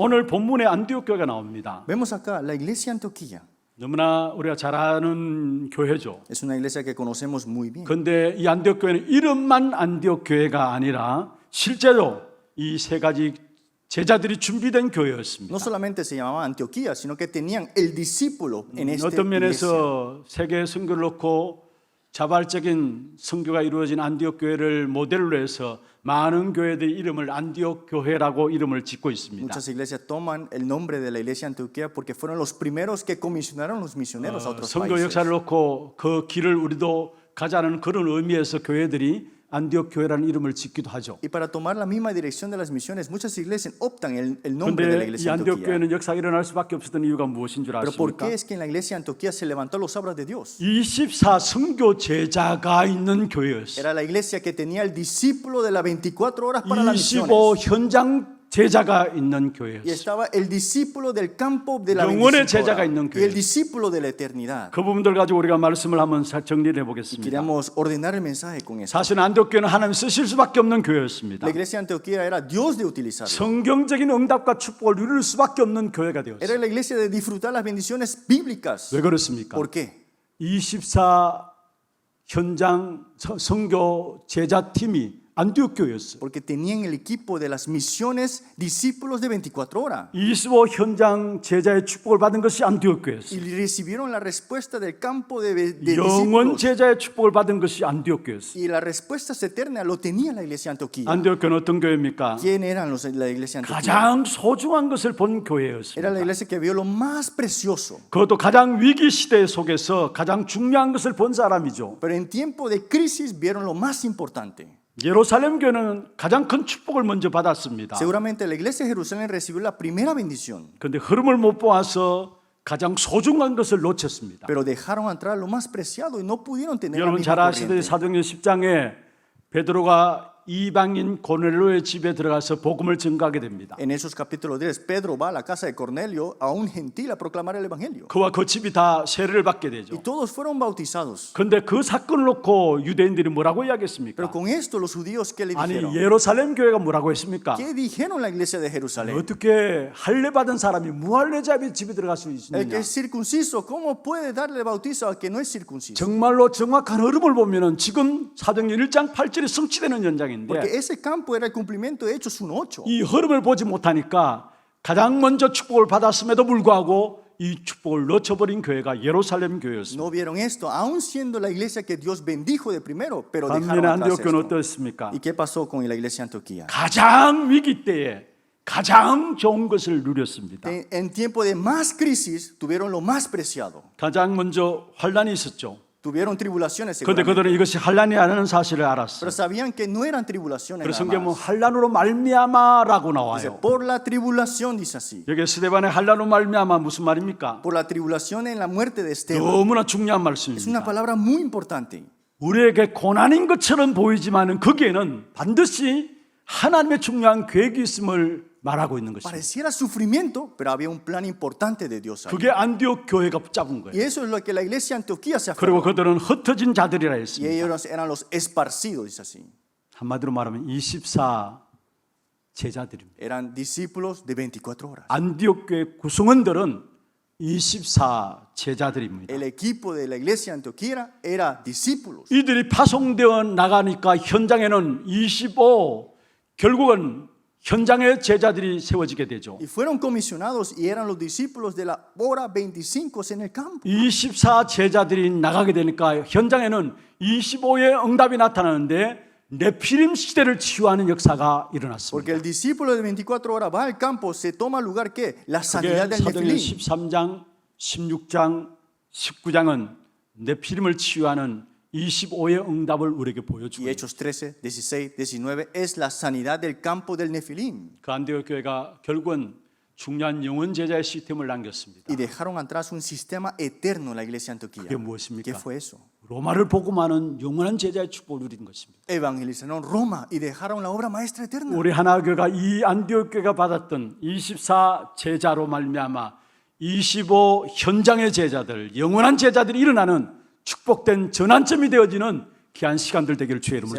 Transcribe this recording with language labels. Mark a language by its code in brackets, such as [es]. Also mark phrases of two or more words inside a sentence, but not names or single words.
[ko] 오늘 본문에 안디옥 교회가 나옵니다. [es] Vemos acá la iglesia Antioquía. [ko] 너무나 우리가 잘 아는 교회죠. [es] Es una iglesia que conocemos muy bien. [ko] 그런데 이 안디옥 교회는 이름만 안디옥 교회가 아니라 실제로 이 세 가지 제자들이 준비된 교회였습니다. [es] No solamente se llamaba Antioquía, sino que tenían el discípulo en esta [ko] 어떤 [es] iglesia. [ko] 면에서 세계 선교를 놓고 자발적인 선교가 이루어진 안디옥 교회를 모델로 해서 많은 교회들의 이름을 안디옥 교회라고 이름을 짓고 있습니다. [es] Muchas iglesias toman el nombre de la iglesia Antioquía porque fueron los primeros que comisionaron los misioneros a otros [ko] 선교 [es] países. [ko] 역사를 놓고 그 길을 우리도 가자는 그런 의미에서 교회들이 안디옥 교회라는 이름을 짓기도 하죠. [es] Y para tomar la misma dirección de las misiones, muchas iglesias optan el nombre de la [ko] 그런데 이 [es] iglesia [ko] 안디옥 [es] Antioquía. [ko] 교회는 역사가 일어날 수밖에 없었던 이유가 무엇인 줄 [es] Pero ¿por [ko] 아십니까? [es] qué es que en la iglesia Antioquía se levantó los obras de Dios? [ko] 24 선교 제자가 있는 교회였어요. [es] Era la iglesia que tenía el discípulo de las 24 horas para las 25 misiones. [ko] 현장 제자가 있는 [es] Y [ko] 교회였어요. [es] estaba el discípulo del campo de la [ko] 영원의 25 제자가 [es] horas [ko] 있는 [es] y el [ko] 교회. [es] discípulo de la eternidad. [ko] 그 부분들 가지고 우리가 말씀을 한번 정리를 해보겠습니다. [es] Queríamos ordenar el mensaje con eso. [ko] 사실 안디옥 교회는 하나님 쓰실 수밖에 없는 교회였습니다. [es] La iglesia Antioquía era Dios de utilizarlo. [ko] 성경적인 응답과 축복을 누릴 수밖에 없는 교회가 되었어요. [es] Era la iglesia de disfrutar las bendiciones bíblicas. [ko] 왜 그렇습니까? [es] ¿Por qué? [ko] 24 현장 선교 제자팀이 안디옥 교회였어요. [es] Porque tenían el equipo de las misiones discípulos de 24 horas. [ko] 25 현장 제자의 축복을 받은 것이 안디옥 교회였어요. [es] Y recibieron la respuesta del campo de [ko] 영원 [es] discípulos. [ko] 제자의 축복을 받은 것이 안디옥 교회였어요. [es] Y la respuesta eterna lo tenía la iglesia Antioquía. [ko] 안디옥 교회는 어떤 교회입니까? [es] ¿Quién eran los de la iglesia Antioquía? [ko] 가장 소중한 것을 본 [es] Era la [ko] 교회였습니다. [es] iglesia que vio lo más precioso. [ko] 그것도 가장 위기 시대 속에서 가장 중요한 것을 본 사람이죠. [es] Pero en tiempo de crisis vieron lo más importante. [ko] 예루살렘 교회는 가장 큰 축복을 먼저 받았습니다. [es] Seguramente la iglesia de Jerusalén recibió la primera bendición, [ko] 그런데 흐름을 못 보아서 가장 소중한 것을 놓쳤습니다. [es] pero dejaron entrar lo más preciado y no pudieron tener la [ko] 여러분 잘 [es] misma [ko] 아시듯이 [es] corriente. [ko] 사도행전 10장에 베드로가 이방인 고넬로의 집에 들어가서 복음을 증거하게 됩니다. [es] En esos capítulos 10, Pedro va a la casa de Cornelio, a un gentil, a proclamar el evangelio. [ko] 그와 그 집이 다 세례를 받게 [es] Y [ko] 되죠. [es] todos fueron bautizados. [ko] 그런데 그 사건을 놓고 유대인들이 뭐라고 이야기했습니까? [es] Pero con esto los judíos, ¿qué le [ko] 아니 [es] dijeron? [ko] 예루살렘 교회가 뭐라고 했습니까? [es] ¿Qué dijeron la iglesia de Jerusalén? [ko] 어떻게 할례 받은 사람이 무할례자의 집에 들어갈 수 [es] El [ko] 있느냐? [es] que es circunciso, ¿cómo puede darle bautizo al que no es circunciso? [ko] 정말로 정확한 흐름을 보면은 지금 사도행전 1장 8절이 성취되는 현장인데 [es] Porque ese campo era el cumplimiento de Hechos 1:8. [ko] 이 흐름을 보지 못하니까 가장 먼저 축복을 받았음에도 불구하고 이 축복을 놓쳐버린 교회가 예루살렘 교회였습니다. [es] No vieron esto, aún siendo la iglesia que Dios bendijo de primero, pero [ko] 반면에 [es] dejaron atrás [ko] 안디옥 교회는 [es] esto. [ko] 어떻습니까? [es] ¿Y qué pasó con la iglesia Antioquía? [ko] 가장 위기 때에 가장 좋은 것을 누렸습니다. [es] En tiempo de más crisis tuvieron lo más preciado. [ko] 가장 먼저 환란이 있었죠. [es] Tuvieron tribulaciones [ko] 그런데 [es] seguramente, [ko] 그들은 이것이 환란이 아니라는 사실을 알았어. [es] pero sabían que no eran tribulaciones [ko] 그래서 [es] nada [ko] 성경 보면 [es] más. [ko] 환란으로 말미암아라고 [es] Dice, [ko] 나와요. [es] por la tribulación, dice así. [ko] 여기 스데반의 환란으로 말미암아 무슨 말입니까? [es] Por la tribulación en la muerte de Esteban. [ko] 너무나 중요한 [es] Es una [ko] 말씀입니다. [es] palabra muy importante. [ko] 우리에게 고난인 것처럼 보이지만은 거기에는 반드시 하나님의 중요한 계획이 있음을 말하고 있는 것입니다. [es] Pareciera sufrimiento, pero había un plan importante de Dios ahí. [ko] 그게 안디옥 교회가 붙잡은 [es] Y [ko] 거예요. [es] eso es lo que la iglesia de Antioquía se [ko] 그리고 [es] aferró. [ko] 그들은 흩어진 자들이라 [es] Y [ko] 했습니다. [es] ellos eran los esparcidos, dice así. [ko] 한마디로 말하면 24 제자들입니다. [es] Eran discípulos de 24 horas. [ko] 안디옥 교회 구성원들은 24 제자들입니다. [es] El equipo de la iglesia de Antioquía era discípulos. [ko] 이들이 파송되어 나가니까 현장에는 25 결국은 현장의 제자들이 세워지게 되죠. [es] Y fueron comisionados y eran los discípulos de la hora 25 en el campo. [ko] 24 제자들이 나가게 되니까 현장에는 25의 응답이 나타나는데 네피림 시대를 치유하는 역사가 [es] Porque [ko] 일어났습니다. [es] el discípulo de 24 horas va al campo, se toma lugar que la sanidad [ko] 그게 [es] del [ko] 사도행전 [es] Nefilim. [ko] 13장, 16장, 19장은 네피림을 치유하는 25의 응답을 우리에게 보여주고 [es] Y Hechos 13, 16, 19 es la sanidad del campo del Nefilim. [ko] 그 안디옥 교회가 결국은 중요한 영원 제자의 시스템을 남겼습니다. [es] Y dejaron atrás un sistema eterno en la iglesia de [ko] 그게 [es] Antioquía. [ko] 무엇입니까? [es] ¿Qué fue eso? [ko] 로마를 복음하는 영원한 제자의 축복을 누린 것입니다. [es] Evangelizaron Roma y dejaron la obra maestra eterna. [ko] 우리 하나교회가 이 안디옥 교회가 받았던 24 제자로 말미암아 25 현장의 제자들, 영원한 제자들이 일어나는 축복된 전환점이 되어지는 귀한 시간들 되기를 주의 이름으로